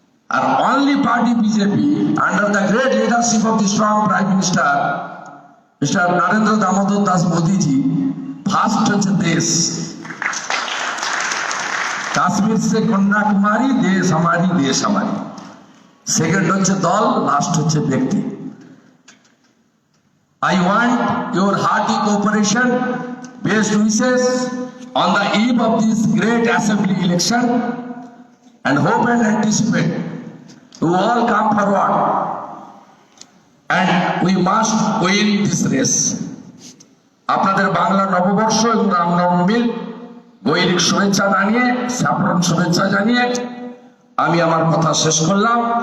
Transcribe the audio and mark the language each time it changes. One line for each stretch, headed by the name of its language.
English: আর only party BJP under the great leadership of the strong prime minister mister Narendra Damodar Das Modiji, first
Bangla: হচ্ছে দেশ।
Hindi: কাশ্মীর সে কন্যাকুমারী,
Bangla: দেশ আমারি দেশ আমারি। সেকেন্ড হচ্ছে দল, লাস্ট হচ্ছে ব্যক্তি।
English: I want your hearty cooperation, best wishes on the eve of this great assembly election, and hope and anticipate to all come forward and we must win this race.
Bangla: আপনাদের বাংলা নববর্ষ এবং রামনবমীর গৈরিক শুভেচ্ছা জানিয়ে, সাফরন শুভেচ্ছা জানিয়ে আমি আমার কথা শেষ করলাম।